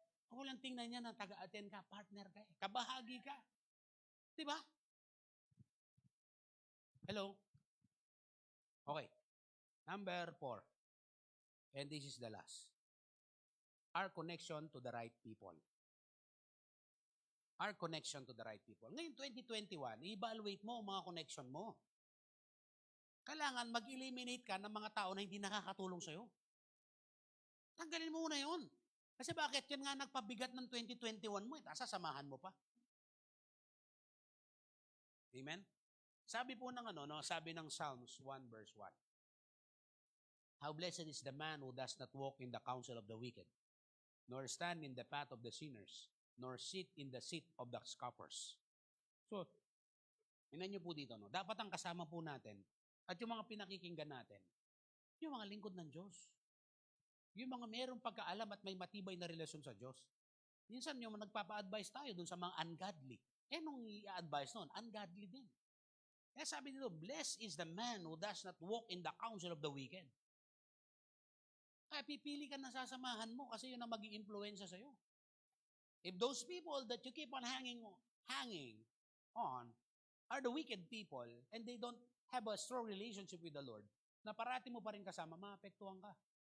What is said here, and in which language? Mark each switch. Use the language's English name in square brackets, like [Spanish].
[Filipino] Kung walang tingnan niya na taga-attend ka, partner ka, kabahagi ka. Di ba? [English] Hello? Okay. Number 4. And this is the last. Our connection to the right people. Our connection to the right people. [Filipino] Ngayon, 2021, i-evaluate mo ang mga connection mo. Kailangan mag-eliminate ka ng mga tao na hindi nakakatulong sa'yo. Tanggalin mo muna yun. Kasi bakit? Yan nga nagpabigat ng 2021 mo. Sasamahan mo pa. Amen? Sabi po ng sabi ng Psalms 1 verse 1. [English] How blessed is the man who does not walk in the counsel of the wicked, nor stand in the path of the sinners, nor sit in the seat of the scoffers. [Filipino] So, tingnan niyo po dito, dapat ang kasama po natin at yung mga pinakikinggan natin, yung mga lingkod ng Diyos. Yung mga mayroong pagkaalam at may matibay na relasyon sa Diyos. Minsan yung nagpapa-advise tayo dun sa mga ungodly. Nung i-advise nun, ungodly din. Kaya sabi nito, [English] blessed is the man who does not walk in the counsel of the wicked. [Filipino] Kaya pipili ka na sasamahan mo kasi yun ang mag-i-influensya sa'yo. [English] If those people that you keep on hanging on are the wicked people and they don't have a strong relationship with the Lord, [Filipino] na parati mo pa rin kasama, maapektuhan ka.